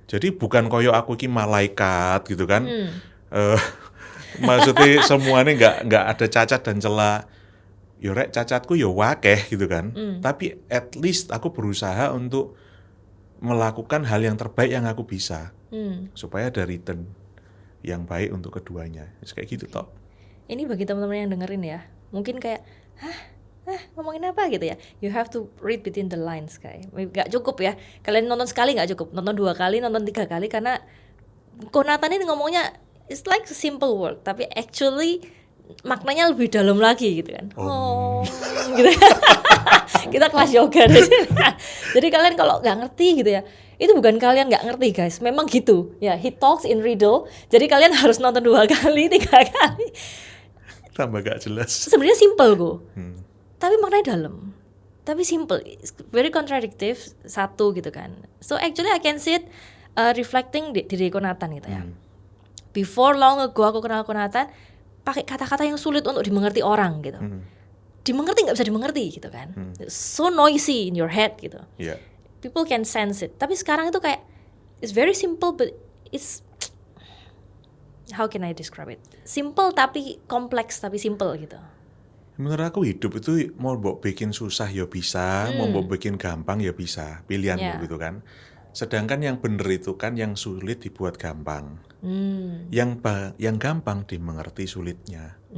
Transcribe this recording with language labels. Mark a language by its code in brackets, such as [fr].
[id] Jadi bukan [jv] koyo aku ki [id] malaikat gitu kan. Maksudnya semuanya nggak ada cacat dan celah. [jv] Yo rek cacatku yo wakeh [id] gitu kan. Tapi at least aku berusaha untuk melakukan hal yang terbaik yang aku bisa. Supaya ada return yang baik untuk keduanya. Kayak gitu toh. Ini bagi teman-teman yang dengerin ya. Mungkin kayak, ngomongin apa gitu ya. [en] You have to read between the lines kayak. [id] Gak cukup ya. Kalian nonton sekali gak cukup. Nonton 2 kali, nonton 3 kali. Karena Konatan ini ngomongnya [en] it's like a simple word. [id] Tapi actually maknanya lebih dalam lagi gitu kan. Gitu. Kita kelas yoga di sini. Jadi kalian kalau gak ngerti gitu ya, itu bukan kalian gak ngerti guys. Memang gitu. Ya, [en] he talks in riddle. [id] Jadi kalian harus nonton 2 kali, 3 kali. Tambah gak jelas. Sebenarnya simple kok. Tapi maknanya dalam. Tapi simple, [en] it's very contradictive [id] satu gitu kan. [en] So actually I can see it reflecting [id] diri Konatan gitu ya. Before long ago aku kenal Konatan, pakai kata-kata yang sulit untuk dimengerti orang gitu. Dimengerti nggak bisa dimengerti gitu kan. [en] So noisy in your head gitu. Yeah. People can sense it. [id] Tapi sekarang itu kayak [en] it's very simple but it's how can I describe it? [id] Simple tapi kompleks tapi simple gitu. Menurut aku hidup itu mau mbok bikin susah ya bisa, mau mbok bikin gampang ya bisa, pilihanmu gitu kan. Sedangkan yang bener itu kan yang sulit dibuat gampang. Yang gampang dimengerti sulitnya.